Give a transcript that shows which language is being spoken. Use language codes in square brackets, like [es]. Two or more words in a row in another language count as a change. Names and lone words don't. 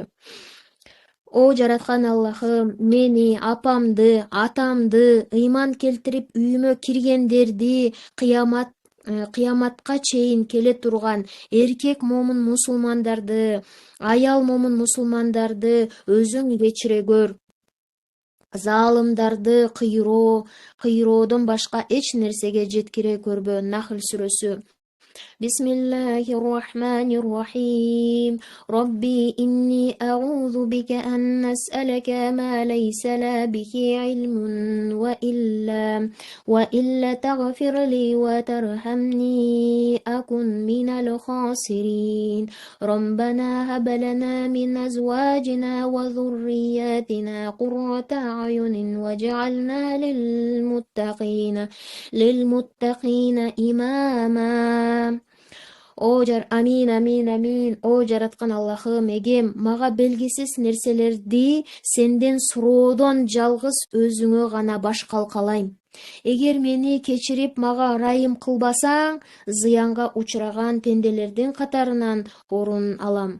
[ky] О жараткан Аллахым, мени, апамды, атамды, ыйман келтирип үйүмө киргендерди кыяматка чейин келе турган эркек момун мусулмандарды, аял момун мусулмандарды өзүң кечире көр. Залымдарды кыйроодон башка эч нерсеге жеткире көрбө. Нахл сүрөсү. [ar] بسم الله الرحمن الرحيم. رب إني أعوذ بك أن أسألك ما ليس لي به علم وإلا تغفر لي وترحمني أكن من الخاسرين. ربنا هب لنا من أزواجنا وذرياتنا قرة أعين واجعلنا للمتقين إماما. [ky] Амин, амин, амин. О жараткан Аллахым, эгем мага белгисиз нерселерди сенден суроодон жалгыз өзүңө гана баш калкалайм. Эгер мени кечирип мага ырайым кылбасаң, зыянга учураган пенделердин катарынан орун алам.